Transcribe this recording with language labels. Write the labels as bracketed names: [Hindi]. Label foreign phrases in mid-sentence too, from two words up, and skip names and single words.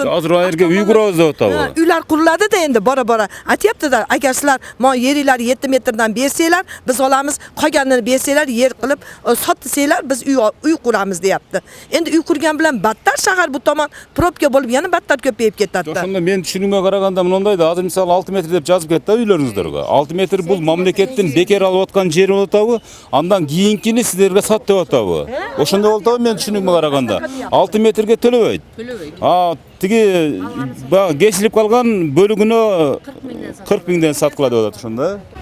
[Uzbek] Hozir u yerga uy quramiz deb o'tadi. Uylar quriladi-da endi bora-bora. Aytyapti-da, agar sizlar mana yeringlar 7 metrdan bersanglar, biz olamiz, qolganini bersanglar, yer qilib sotsanglar, biz uy quramiz deyapti. Endi uy qurgan bilan battar shahar bu tomon probka bo'lib, yana battar ko'payib ketadi. [Kyrgyz] Ошондо мен түшүнүмгө караганда мындай да, азыр мисалы 6 метр деп жазып кетти үйлөрүңүздөргө. 6 метр бул мамлекеттин бекер алып аткан жери болуп атабы? атабы, андан кийинкини силерге сат деп атабы. Ошондой болуп атабы, мен түшүнүгүмө караганда. 6 метрге төлөбөйт. Тиги баягы кесилип калган бөлүгүнө 40 миңден саткыла деп атат ошондо.